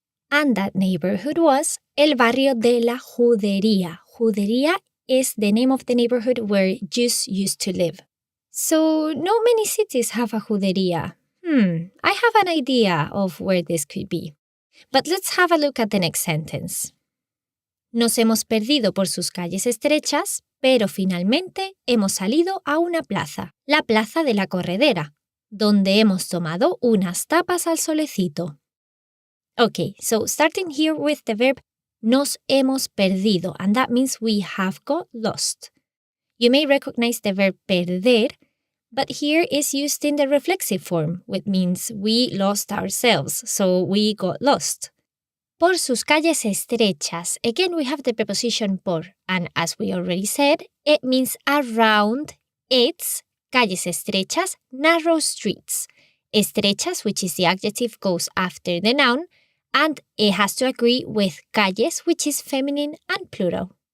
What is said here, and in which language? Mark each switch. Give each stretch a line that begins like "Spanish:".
English: And that neighborhood was el barrio de la Judería. Judería is the name of the neighborhood where Jews used to live. So not many cities have a Judería. I have an idea of where this could be. But let's have a look at the next sentence.
Spanish: Nos hemos perdido por sus calles estrechas, pero finalmente hemos salido a una plaza, la Plaza de la Corredera, donde hemos tomado unas tapas al solecito.
English: Okay, so starting here with the verb
Spanish: nos hemos perdido,
English: and that means we have got lost. You may recognize the verb perder, but here is used in the reflexive form, which means we lost ourselves, so we got lost.
Spanish: Por sus calles estrechas.
English: Again, we have the preposition por, and as we already said, it means around its
Spanish: calles estrechas,
English: narrow streets. Estrechas, which is the adjective, goes after the noun, and it has to agree with calles, which is feminine and plural.